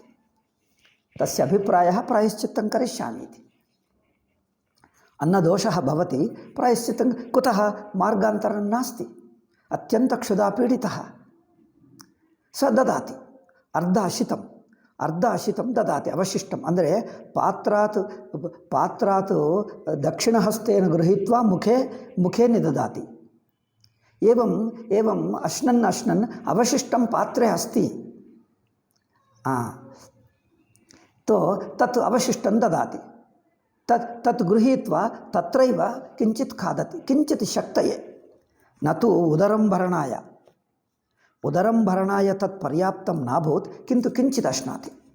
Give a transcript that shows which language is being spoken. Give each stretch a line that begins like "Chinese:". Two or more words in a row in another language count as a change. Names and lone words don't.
Sanskrit: तस्य अभिप्रायः प्रायश्चित्तं करिष्यामि इति. अन्नदोषः भवति, प्रायश्चित्तं कुतः? मार्गान्तरं नास्ति. अत्यन्तक्षुधा पीडितः. स ददाति अर्ध अशितं ददाति अवशिष्टम्. ಅಂದರೆ ಪಾತ್ರಾತ್ ದಕ್ಷಿಣಹಸ್ತೇನ ಗೃಹೀತ್ವಾ ಮುಖೇ ನಿದದಾತಿ. एवं अश्नन् अवशिष्टं पात्रे अस्ति, तो तत् अवशिष्टं ददाति. तत् गृहीत्वा तत्रैव किञ्चित् खादति, किञ्चित् शक्तये, न तु उदरं भरणाय तत् पर्याप्तं नाभूत्, किन्तु किञ्चित् अश्नाति.